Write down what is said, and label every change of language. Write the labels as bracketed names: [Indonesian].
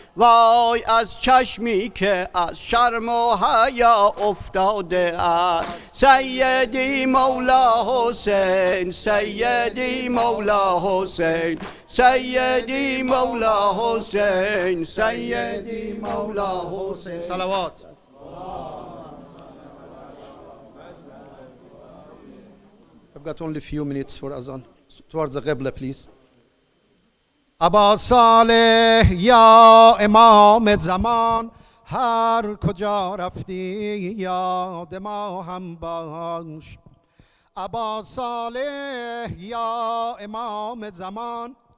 [Persian] وای از چشمی که از شرم و حیا افتاده است سیدی مولا حسین سیدی مولا حسین سیدی مولا حسین سیدی مولا حسین [English] صلوات I've got only a few minutes for azan. Towards the Qibla, please. [Persian] ابا صالح یا امام زمان هر کجا رفتی یاد ما هم باش ابا صالح یا امام زمان